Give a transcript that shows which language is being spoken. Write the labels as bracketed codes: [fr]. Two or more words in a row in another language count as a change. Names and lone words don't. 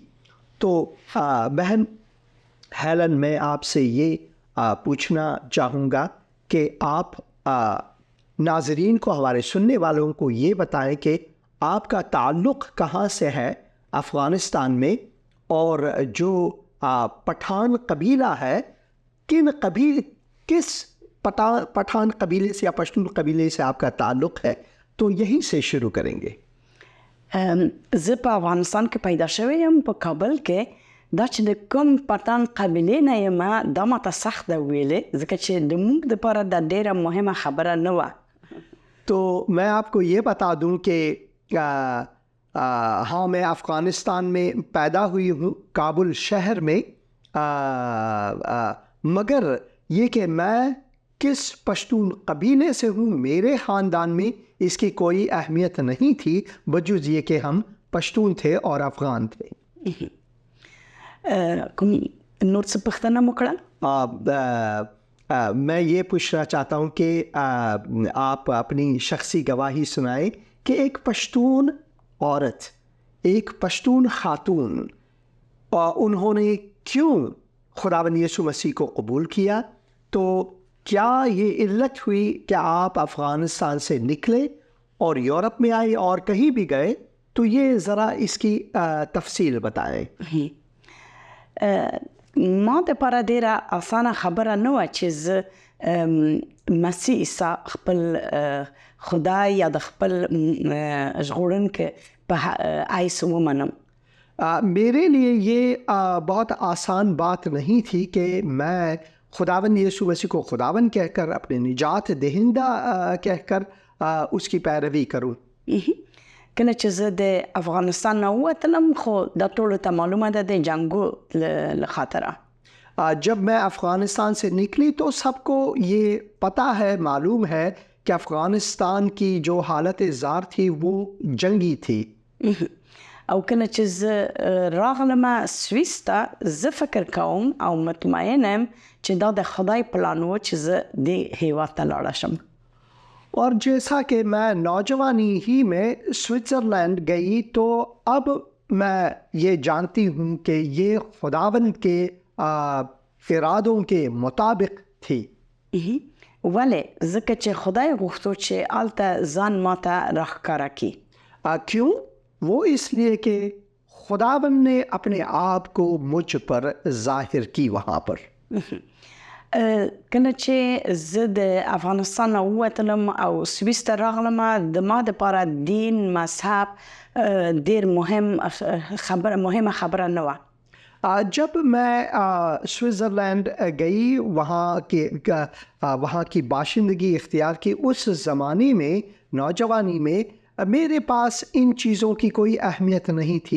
[ur] تو بہن ہیلن، میں آپ سے یہ پوچھنا چاہوں گا کہ آپ ناظرین کو، ہمارے سننے والوں کو یہ بتائیں کہ آپ کا تعلق کہاں سے ہے افغانستان میں، اور جو پٹھان قبیلہ ہے، کس پٹھان قبیلے سے یا پشتون قبیلے سے آپ کا تعلق ہے? تو یہیں سے شروع کریں گے. [ps] زه په افغانستان کې پیدا شوی یم، په کابل کې. دا چې د کوم پټان قبیلې نه یم، دا ماته سخت ده ویلې، ځکه چې د موږ دپاره دا ډېره مهمه خبره نه وه. [ur] تو میں آپ کو یہ بتا دوں کہ ہاں، میں افغانستان میں پیدا ہوئی ہوں، کابل شہر میں، مگر یہ کہ میں کس پشتون قبیلے سے ہوں، میرے خاندان میں اس کی کوئی اہمیت نہیں تھی، بجز یہ کہ ہم پشتون تھے اور افغان تھے۔ [ps] کوم نور څه پوښتنه مو کړه؟ [ur] میں یہ پوچھنا چاہتا ہوں کہ آپ اپنی شخصی گواہی سنائیں کہ ایک پشتون عورت، ایک پشتون خاتون، انہوں نے کیوں خداوند یسوع مسیح کو قبول کیا؟ تو کیا یہ علت ہوئی کہ آپ افغانستان سے نکلے اور یورپ میں آئے اور کہیں بھی گئے؟ تو یہ ذرا اس کی تفصیل بتائیں۔ [ps] ما دپاره ډېره اسانه خبره نه وه چې زه مسیح عیسی خپل خدای یا د خپل ژغورونکي په حیث ومنم. [ur] میرے لیے یہ بہت آسان بات نہیں تھی کہ میں خداوند یسوع مسیح کو خداوند کہہ کر، اپنے نجات دہندہ کہہ کر اس کی پیروی کروں. [ps] کله چې زه د افغانستان نه ووتلم خو دا ټولو ته معلومه ده د جنګو له خاطره. [ur] جب میں افغانستان سے نکلی تو سب کو یہ پتہ ہے، معلوم ہے کہ افغانستان کی جو حالت زار تھی وہ جنگی تھی. [ps] او کله چې زه راغلم سویس ته، زه فکر کوم او مطمئن یم چې دا د خدای پلان و چې زه دې هیواد ته لاړه شم. [ur] اور جیسا کہ میں نوجوانی ہی میں سوئٹزرلینڈ گئی تو اب میں یہ جانتی ہوں کہ یہ خداوند کے ارادوں کے مطابق تھی. [ps] ولې؟ ځکه چې خدای غوښتو چې هلته ځان ماته راښکاره کړي. [ur] کیوں؟ وہ اس لیے کہ خداوند نے اپنے آپ کو مجھ پر ظاہر کی وہاں پر. [ps] کله چې زه د افغانستان نه ووتلم او سویس ته راغلم، د ما دپاره دین، مذهب ډېر مهمه خبره نه وه. [ur] جب میں سوئٹزرلینڈ گئی، وہاں کی باشندگی اختیار کی، اس زمانے میں، نوجوانی میں، میرے پاس ان چیزوں کی کوئی اہمیت نہیں تھی.